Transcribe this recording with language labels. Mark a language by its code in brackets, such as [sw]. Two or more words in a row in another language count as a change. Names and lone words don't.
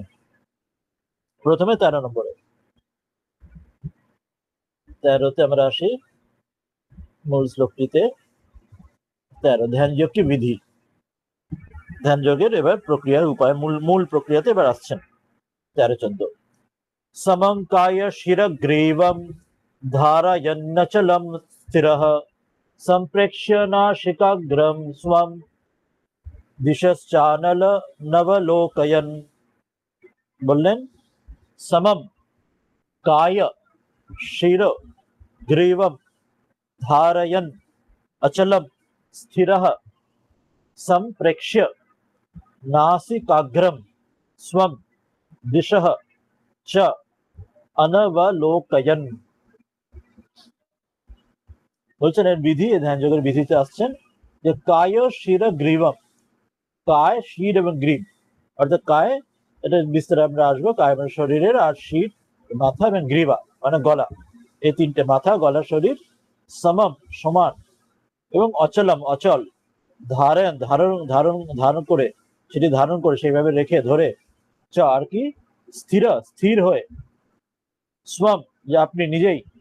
[bn] প্রথমে 13 নম্বরে, 13তে আমরা আসি মূল শ্লোকটিতে। 13 ধ্যান যোগ কি বিধি, ধ্যান যোগের এবার প্রক্রিয়ার উপায়, মূল প্রক্রিয়াতে এবার আসছেন 13-14। [sa] समं काय शिरग्रीवं धारयन्नचलं स्थिरः सम्प्रेक्ष्य नासिकाग्रं स्वं दिशश्चानल नवलोकयन्, বললেন समं काय शिर ग्रीवं धारयन् अचलं स्थिरः सम्प्रेक्ष्य नासिकाग्रं स्वं दिशः च अनवलोकयन्, [bn] বলছেন এর বিধি, ধ্যান যোগের বিধিতে আসছেন যে [sa] কায় শির গ্রীবম, [bn] কায় শির এবং গ্রীব, অর্থাৎ কায় এটা বিস্তারে আমরা আসবো, কায় মানে শরীরের, আর শির মাথা এবং গ্রীবা মানে গলা, এই তিনটে মাথা, গলা, শরীর, সমম সমান, এবং অচলম অচল, ধারণ ধারণ ধারণ ধারণ করে, সেটি ধারণ করে সেইভাবে রেখে ধরে, আর কি স্থির স্থির হয়ে, স্বম যে আপনি নিজেই,